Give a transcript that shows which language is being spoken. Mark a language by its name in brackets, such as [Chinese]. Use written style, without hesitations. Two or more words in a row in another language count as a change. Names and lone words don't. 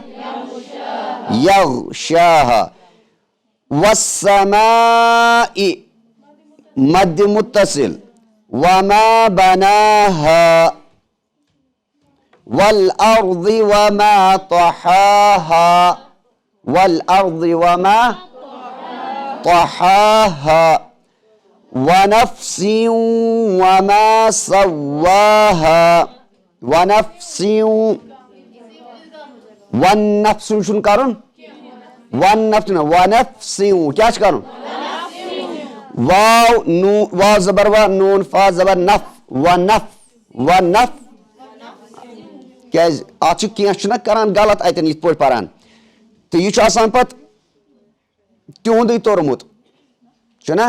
[Arabic] یغشاها والسماء مد متصل وما بناها والأرض وما طحاها والأرض وما طحاها ونفس وما سواها ونفس [Kashmiri] والنفس شن کرن ونفس کیا کرن واو نو واو زبر وا نون فا زبر نف ونف ونف کیاز آج کینٛہہ چھُنہ کران غلط اتن یِتھ پٲٹھۍ پران تہٕ یہِ چھُ آسان پتہٕ تِہُنٛدُے توٚرمُت چھُنہ